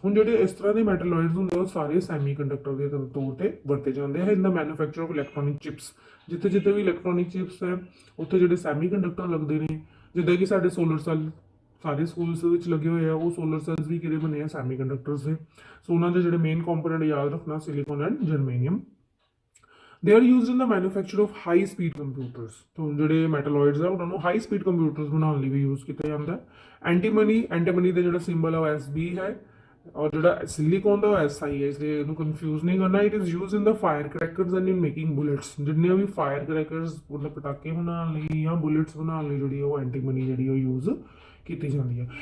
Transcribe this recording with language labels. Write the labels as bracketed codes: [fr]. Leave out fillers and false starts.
[pa] ਹੁਣ ਜਿਹੜੇ ਇਸ ਤਰ੍ਹਾਂ ਦੇ ਮੈਟਲੋਇਡਸ ਹੁੰਦੇ ਉਹ ਸਾਰੇ ਸੈਮੀ ਕੰਡਕਟਰ ਦੇ ਤੌਰ ਤੇ ਵਰਤੇ ਜਾਂਦੇ ਹਨ [en] In the manufacture of electronic chips. [pa] ਜਿੱਥੇ ਜਿੱਥੇ ਵੀ ਇਲੈਕਟ੍ਰੋਨਿਕ ਚਿਪਸ ਹੈ ਉੱਥੇ ਜਿਹੜੇ ਸੈਮੀ ਕੰਡਕਟਰ ਲੱਗਦੇ ਨੇ, ਜਿੱਦਾਂ ਕਿ ਸਾਡੇ ਸੋਲਰ ਸੈੱਲ ਸਾਰੇ ਸਕੂਲਸ ਵਿੱਚ ਲੱਗੇ ਹੋਏ ਆ, ਉਹ ਸੋਲਰ ਸੈੱਲਸ ਵੀ ਕਿਹੜੇ ਬਣੇ ਆ? ਸੈਮੀ ਕੰਡਕਟਰਸ ਦੇ। ਸੋ ਉਹਨਾਂ ਦੇ ਜਿਹੜੇ ਮੇਨ ਕੰਪੋਨੈਂਟ ਯਾਦ ਰੱਖਣਾ, silicon and germanium. [en] they are used in the manufacture of high speed computers। [pa] तो ਜਿਹੜੇ ਮੈਟਲੋਇਡਸ ਆ ਉਹਨਾਂ ਨੂੰ ਹਾਈ ਸਪੀਡ ਕੰਪਿਊਟਰਸ ਬਣਾਉਣ ਲਈ ਵੀ ਯੂਜ਼ ਕੀਤਾ ਜਾਂਦਾ ਹੈ। ਐਂਟੀਮਨੀ ਦਾ ਜਿਹੜਾ ਸਿੰਬਲ ਹੈ ਉਹ SB ਹੈ ਔਰ ਜਿਹੜਾ ਸਿਲੀਕਨ ਦਾ ਉਹ SI ਹੈ, ਇਸ ਲਈ ਇਹਨੂੰ ਕਨਫਿਊਜ਼ ਨਹੀਂ ਕਰਨਾ। [en] It is use in the fire crackers and in making bullets. [pa] ਜਿੰਨੇ ਵੀ ਫਾਇਰ ਕਰੈਕਰਸ ਮਤਲਬ ਪਟਾਕੇ ਬਣਾਉਣ ਲਈ ਜਾਂ ਬੁਲੇਟਸ ਬਣਾਉਣ ਲਈ ਜਿਹੜੀ ਉਹ ਐਂਟੀਮਨੀ ਜਿਹੜੀ ਉਹ ਯੂਜ਼ ਕੀਤੀ ਜਾਂਦੀ ਹੈ।